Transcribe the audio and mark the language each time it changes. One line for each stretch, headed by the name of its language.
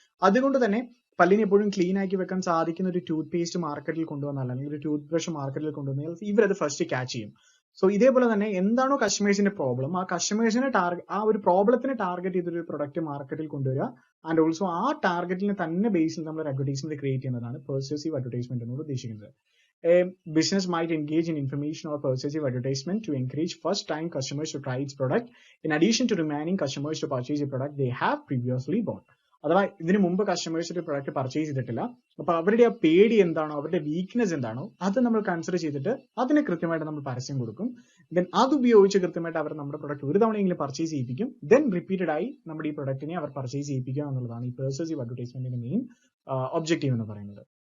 Malayalam: അതുകൊണ്ട് തന്നെ പല്ലിനെ എപ്പോഴും ക്ലീൻ ആക്കി വെക്കാൻ സാധിക്കുന്ന ഒരു ടൂത്ത് പേസ്റ്റ് മാർക്കറ്റിൽ കൊണ്ടുവന്നാൽ അല്ലെങ്കിൽ ഒരു ടൂത്ത് ബ്രഷ് മാർക്കറ്റിൽ കൊണ്ടുവന്നാൽ ഇവരത് ഫസ്റ്റ് ക്യാച്ച് ചെയ്യും. സോ ഇതേപോലെ തന്നെ എന്താണോ കസ്റ്റമേഴ്സിന്റെ പ്രോബ്ലം ആ കസ്റ്റമേഴ്സിനെ ആ ഒരു പ്രോബ്ലത്തിനെ ടാർഗറ്റ് ചെയ്തൊരു പ്രൊഡക്റ്റ് മാർക്കറ്റിൽ കൊണ്ടുവരിക ആൻഡ് ഓൾസോ ആ ടാർഗറ്റിനെ തന്നെ ബേസിൽ നമ്മൾ ഒരു അഡ്വർടൈസ്മെന്റ് ക്രിയേറ്റ് ചെയ്യുന്നതാണ് പെർസ്യൂസീവ് അഡ്വർടൈസ്മെന്റ് എന്നോട് ഉദ്ദേശിക്കുന്നത്.
English: a business might engage in information or persuasive advertisement to encourage first-time customers to try its product, in addition to remaining customers to purchase a product they have previously bought.
Malayalam: അഥവാ ഇതിനു മുമ്പ് customers ഒരു product purchase ചെയ്തിട്ടില്ല, അപ്പൊ അവരുടെ ആ പേടി എന്താണോ, അവരുടെ വീക്ക്നെസ് എന്താണോ, അത് നമ്മൾ കൺസിഡർ ചെയ്തിട്ട് അതിന് കൃത്യമായിട്ട് നമ്മൾ പരസ്യം കൊടുക്കും. ദെൻ അത് ഉപയോഗിച്ച് കൃത്യമായിട്ട് അവർ നമ്മുടെ പ്രൊഡക്റ്റ് ഒരു തവണയെങ്കിലും പർച്ചേസ് ചെയ്യിപ്പിക്കും. ദെൻ റിപ്പീറ്റഡ് ആയി നമ്മുടെ ഈ പ്രൊഡക്റ്റിനെ അവർ പർച്ചേസ് ചെയ്യിപ്പിക്കുക എന്നുള്ളതാണ് ഈ പെർസസീവ് അഡ്വർടൈസ്മെന്റിന്റെ മെയിൻ ഒബ്ജക്റ്റീവ് എന്ന് പറയുന്നത്.